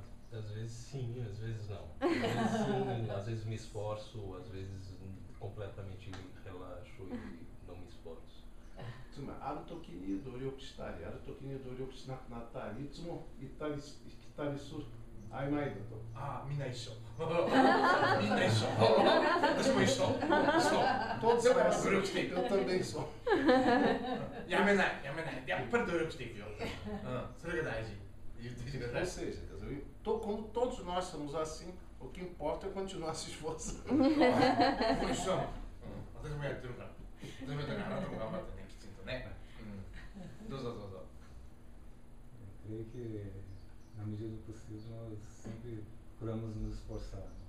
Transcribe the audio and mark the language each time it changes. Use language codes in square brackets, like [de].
[pt] Às vezes sim, às vezes não. Às vezes sim, às vezes me esforço, às vezes completamente relaxo e não me esforço. [ja] ある時に努力したり、ある時に努力しなくなったり、いつも行ったり来たりする曖昧だと。ああ、みんな一緒。みんな一緒。私も一緒。 [pt] Todos são assim. Eu também sou. [ja] やめない。やっぱり努力していくよ。それが大事。言ってきてくだ [pt] Ou [ja] さい。 [pt] seja, como todos nós somos assim, o que importa é continuar se esforçando. [ja] 一緒。私もやってるから。私もやってるから、あなたも頑張ってね、きちんとね。どうぞどうぞ。 [pt] Eu creio que, na medida do possível, nós sempre procuramos nos esforçar.